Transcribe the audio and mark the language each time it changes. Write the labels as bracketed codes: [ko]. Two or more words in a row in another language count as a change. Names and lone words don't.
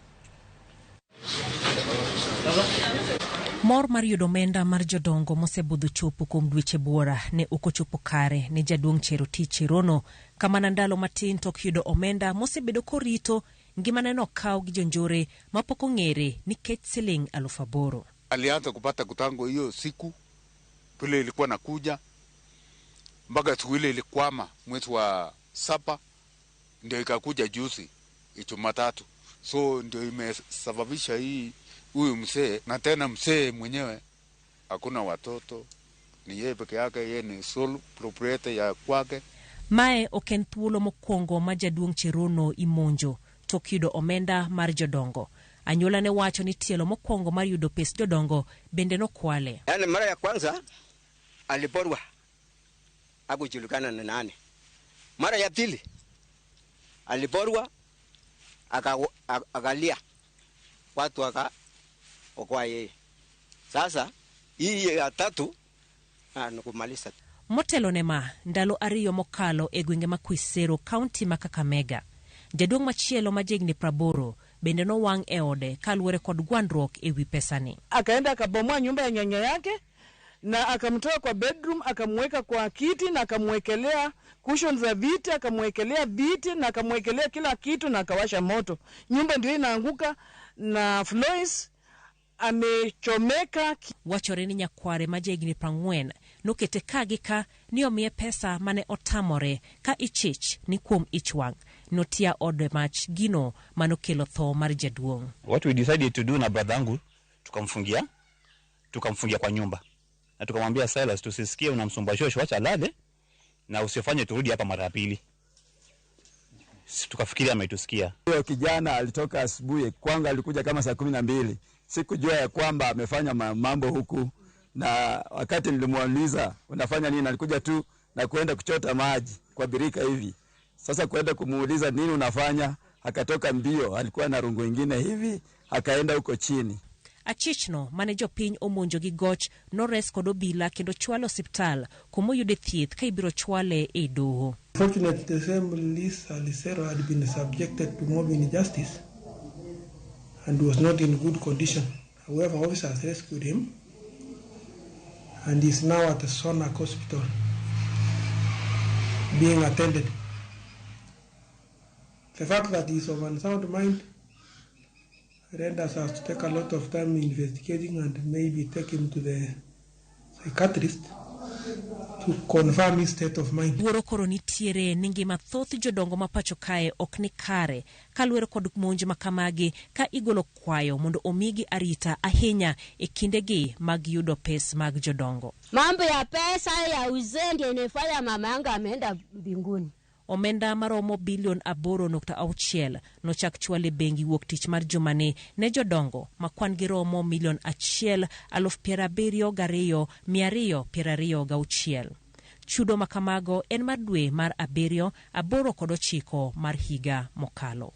[luo] Mor mar yudo omenda mar jodongo mosebudho chopo kuom dweche buora ne okochopo kare ne jaduong' Cherotich Cherono, kamana ndalo matin tok yudo omenda mosebedo korito ngimane nokaw gi jonjore mapok ong'ere nikech Sh8,000. [sw] Alianza kupata kutango hiyo siku pile ilikuwa nakuja mpaka siku ile ilikwama mwezi wa 7 ndio ikakuja juzi Jumatatu. So ndio imesababisha hii huyu mzee, na tena mzee mwenyewe hakuna watoto, ni yeye peke yake, yeye ni [en] sole proprietor [sw] ya kwake. [luo] Mae oken thuolo mokwongo ma jaduong' Cherono imonjo tok yudo omenda mar jodongo. Anyuola ne wacho ni tielo mokwongo mar yudo pes jodongo bende nokwale. [sw] Yani mara ya kwanza aliporwa hakujulikana na nani. Mara ya pili aliporwa akalia watu okoa yeye. Sasa hii ya 3 nakumaliza. [luo] Motelo nema ndalo 2 mokalo e gwenge ma Kwisero kaunti ma Kakamega, jaduong' machielo ma jigni 80 bende no wang' e ode kaluwore kod gwandruok e wi pesani. [sw] Akaenda akabomoa nyumba ya nyanya yake na akamtoa kwa bedroom, akamweka kwa kiti na akamwekelea cushions za viti, akamwekelea viti na akamwekelea kila kitu na akawasha moto. Nyumba ndio inaanguka na Flois amechomeka. [luo] Wachore ni nyakware ma jigni 40 nokete kagika ni omiye pesa mane otamore ka ichich ni kuom ichwang' notia ode mach gino manokelo tho mar jaduong'. [en] What we decided to do [sw] na brother yangu tukamfungia kwa nyumba na tukamwambia Silas, tusisikie unamsumba shosho, acha lale na usifanye turudi hapa mara pili. Tukafikiria ametusikia. Huyo kijana alitoka asubuhi, kwanza alikuja kama saa 12. Sikujua ya kwamba amefanya mambo huku, na wakati nilimuuliza unafanya nini, alikuja tu na kwenda kuchota maji kwa birika hivi. Sasa kwenda kumuuliza nini unafanya, akatoka mbio, alikuwa na rungu ingine hivi, akaenda huko chini. [luo] Achichno mane jopiny omonjo gi goch nores kod obila kendo chwalo hospital kuma oyude thieth ka ibiro chwale e doho. [en] Fortunately, the same Lisa Lisero had been subjected to mob injustice and was not in good condition. However, officers rescued him and is now at the Sonak Hospital being attended. The fact that he is of unsound mind renders us to take a lot of time investigating and maybe take him to the psychiatrist to confirm his state of mind. [luo] Duoro koro nitiere ni ngima thoth jodongo ma pacho kae ok ni kare kaluwore kod monj makamagi ka igolo kwayo mondo omigi arita ahinya e kindegi mag yudo pes mag jodongo. [sw] Mambo ya pesa ya uzee ndio inafanya mama yangu ameenda mbinguni. [luo] Omenda maromo bilion 8.6 nochak chwale bengi wuok tich mar jumane ne jodongo makwan gi romo milion 1,72,226. Chudo makamago en mar dwe mar 7, 8 kod 9 mar higa mokalo.